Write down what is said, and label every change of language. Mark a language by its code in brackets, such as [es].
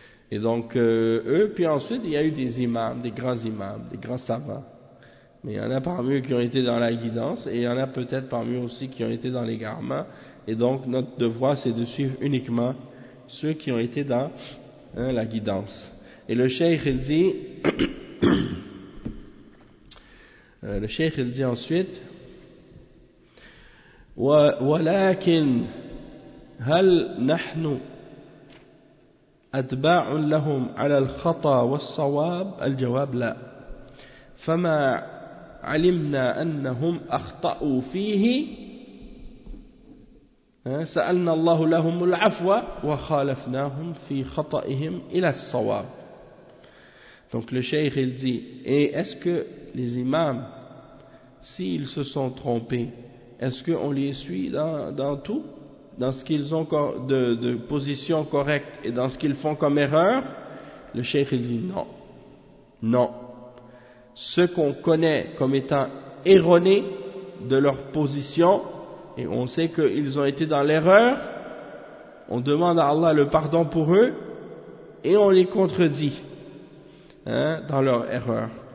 [fr] Et donc eux, puis ensuite il y a eu des imams, des grands imams, des grands savants. Mais il y en a parmi eux qui ont été dans la guidance, et il y en a peut-être parmi eux aussi qui ont été dans l'égarement. Et donc notre devoir, c'est de suivre uniquement ceux qui ont été dans la guidance. Et le cheikh il dit le cheikh il dit ensuite [ar] ولكن هل نحن أتباع لهم على الخطأ والصواب الجواب لا فما علمنا أنهم أخطأوا فيه سألنا الله لهم العفو وخالفناهم في خطأهم إلى الصواب. [fr] Donc le cheikh il dit, et est-ce que les imams, s'ils se sont trompés, est-ce qu'on les suit dans tout, dans ce qu'ils ont de position correcte et dans ce qu'ils font comme erreur? Le cheikh il dit non, non. Ce qu'on connaît comme étant erroné de leur position, et on sait qu'ils ont été dans l'erreur, on demande à Allah le pardon pour eux, et on les contredit dans leur erreur.